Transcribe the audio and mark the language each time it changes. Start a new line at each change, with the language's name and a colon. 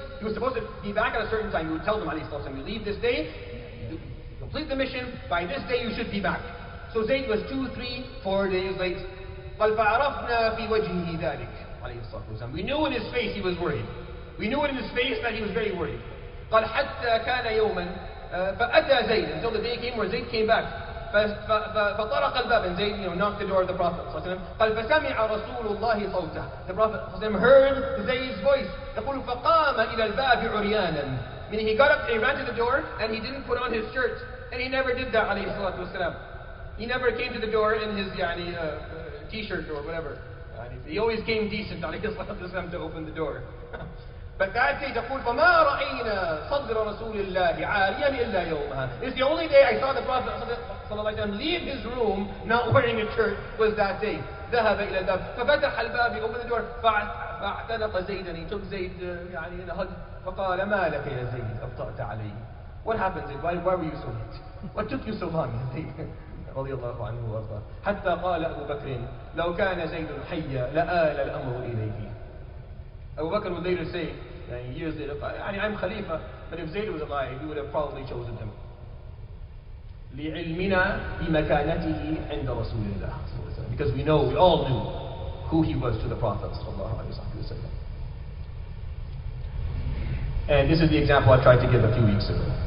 English: He was supposed to be back at a certain time. He would tell them, alayhi salatu wasalam, you leave this day, you complete the mission, by this day you should be back. So Zayd was 2, 3, 4 days late.
Arabic: قال فعرفنا في وجهه ذلك عليه الصلاة والسلام.
English: We knew in his face he was worried. We knew it in his face that he was very worried.
Arabic: قال حتى كان يوما فأتى زيد,
English: until the day came where Zayd came back.
Arabic: فطرق الباب,
English: and Zayd knocked the door of the Prophet
Arabic: قال فسمع رسول الله صوته.
English: The Prophet heard Zayd's voice.
Arabic: يقول فقام إلى الباب عريانا,
English: meaning he got up, he ran to the door and he didn't put on his shirt. And he never did that,
Arabic: عليه الصلاة والسلام.
English: He never came to the door in his t-shirt or whatever. He always came decent,
Arabic: عليه الصلاة والسلام,
English: to open the door. But that day,
Arabic: تقول فما رأينا صدر رسول الله عاريا إلا يومها.
English: It's the only day I saw the Prophet ﷺ leave his room not wearing a shirt was that day.
Arabic: ذهب إلى الباب ففتح الباب,
English: he opened the door
Arabic: فاعتنق زيدا,
English: he took Zayd in a hug.
Arabic: فقال ما لك يا زيد أبطأت علي.
English: What happened, Zayd? Why were you so late? What took you so long, Zayd?
Arabic: رضي الله عنه وارضاه. حتى قال أبو بكر لو كان زيد حيا لآل الأمر إليه.
English: Abu Bakr would later say, years later, I'm Khalifa, but if Zayd was alive, he would have probably chosen him.
Arabic: لِعِلْمِنَا بِمَكَانَتِهِ عِنْدَ رَسُولِ اللَّهِ.
English: Because we all knew who he was to the Prophet ﷺ. And this is the example I tried to give a few weeks ago.